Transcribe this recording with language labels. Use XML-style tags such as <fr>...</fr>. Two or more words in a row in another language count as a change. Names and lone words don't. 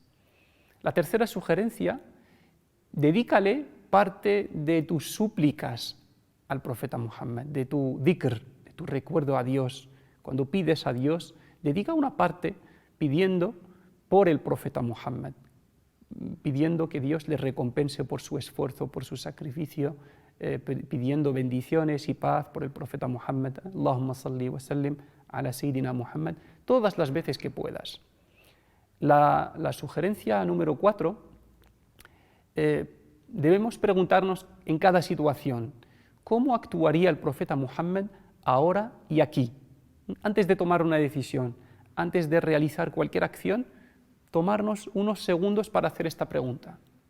<es>La tercera sugerencia, dedícale parte de tus súplicas al profeta Muhammad, de tu dhikr, de tu recuerdo a Dios. Cuando pides a Dios, dedica una parte pidiendo por el profeta Muhammad, pidiendo que Dios le recompense por su esfuerzo, por su sacrificio, pidiendo bendiciones y paz por el profeta Muhammad.</es> <ar>اللهم صل وسلم على سيدنا محمد,</ar> <es>todas las veces que puedas. La sugerencia número 4, debemos preguntarnos en cada situación, ¿cómo actuaría el profeta Muhammad ahora y aquí? Antes de tomar una decisión, antes de realizar cualquier acción, tomarnos unos segundos para hacer esta pregunta.</es>